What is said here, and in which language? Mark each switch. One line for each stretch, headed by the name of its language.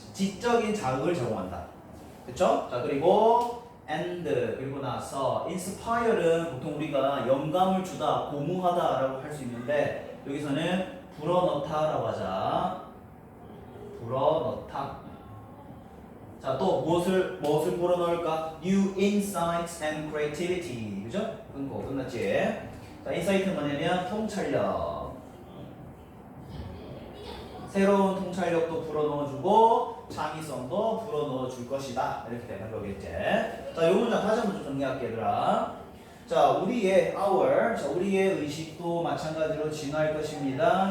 Korean: 지적인 자극을 제공한다. 그쵸? 자, 그리고 and 그리고 나서 inspire는 보통 우리가 영감을 주다, 고무하다라고 할 수 있는데 여기서는 불어넣다라고 하자. 불어넣다. 자, 또 무엇을 불어넣을까?
English: New insights and creativity.
Korean: 그죠? 끊고 끝났지? 자, insight는 뭐냐면 통찰력. 새로운 통찰력도 불어넣어주고 창의성도 불어넣어줄 것이다. 이렇게 되는 거겠지. 자, 이 문장 다시 한번 좀 정리할게, 얘들아. 자, 우리의 의식도 마찬가지로 진화할 것입니다.